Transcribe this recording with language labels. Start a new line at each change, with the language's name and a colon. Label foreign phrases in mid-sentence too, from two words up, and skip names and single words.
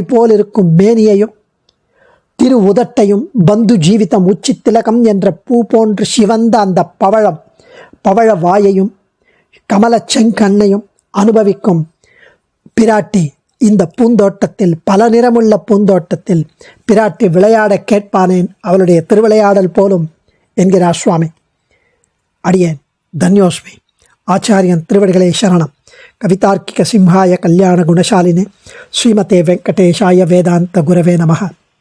Tamil: போல் இருக்கும் மேனியையும், திரு உதட்டையும், பந்து ஜீவிதம் உச்சி திலகம் என்ற பூ போன்று சிவந்த அந்த பவழ வாயையும், கமல செங்கண்ணையும் அனுபவிக்கும் பிராட்டி இந்த பூந்தோட்டத்தில், பல நிறமுள்ள பூந்தோட்டத்தில் பிராட்டி விளையாட கேட்பானேன், அவளுடைய திருவிளையாடல் போலும் என்கிறார் சுவாமி. அடியேன் தன்யோஸ்மி. ஆச்சாரியன் திருவடிகளே சரணம்.
Sanskrit: कवितार्किक सिंहाय कल्याण गुणशालिने श्रीमते वेङ्कटेशाय वेदान्त गुरवे नमः.